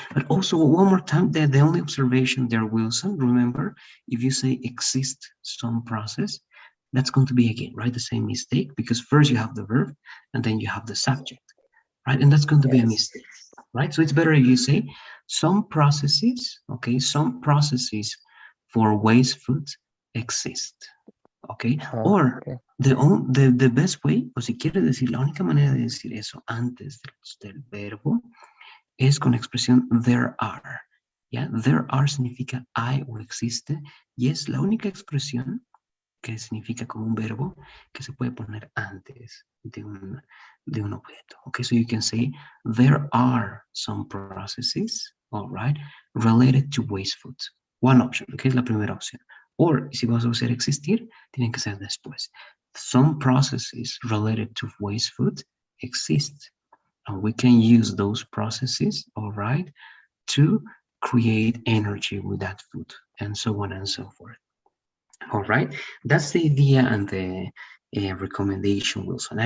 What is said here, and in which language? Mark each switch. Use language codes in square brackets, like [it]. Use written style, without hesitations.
[en] But also one more time, the only observation there, Wilson, remember, if you say exist some process, that's going to be again, right, the same mistake, because first you have the verb and then you have the subject, right? And that's going to be a mistake, right? So it's better if you say some processes, okay, some processes for waste foods exist, okay? Or Okay. the best way, [es] o si quieres decir, la única manera de decir eso antes del verbo es con la expresión there are, ¿ya? There are significa hay o existe y es la única expresión que significa como un verbo que se puede poner antes de un objeto. [en] Okay, so you can say there are some processes, all right, related to waste foods. One option, okay, [es] es la primera opción. Or, si vas a usar existir, tienen que ser después. [en] Some processes related to waste food exist, and we can use those processes, all right, to create energy with that food, and so on and so forth. All right, that's the idea and the recommendation, Wilson.